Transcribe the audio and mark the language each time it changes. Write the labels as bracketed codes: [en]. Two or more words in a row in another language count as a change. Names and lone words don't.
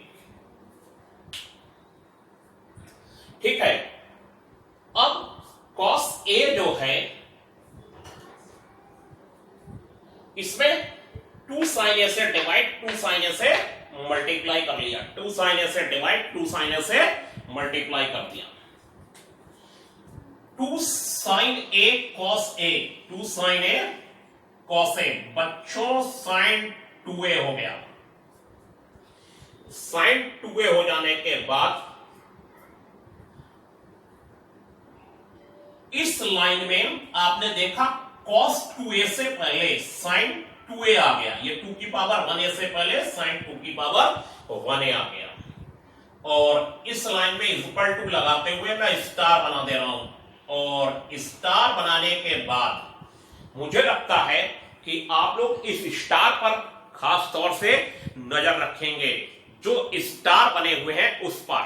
[hi] ठीक है, अब cos A जो है इसमें 2 sin A से डिवाइड 2 sin A से मल्टीप्लाई कर लिया, 2 sin A से डिवाइड 2 sin A से मल्टीप्लाई कर दिया। 2 sin A cos A, 2 sin A cos A, बच्चों sin 2A हो गया। sin 2A हो जाने के बाद इस लाइन में आपने देखा cos 2A से पहले sin 2A आ गया, ये 2 की पावर 1A से पहले sin 2 की पावर 1A आ गया। और इस लाइन में [en] equal to [hi] लगाते हुए मैं स्टार बना दे रहा हूं, और स्टार बनाने के बाद मुझे लगता है कि आप लोग इस स्टार पर खास तौर से नजर रखेंगे, जो स्टार बने हुए हैं उस पर।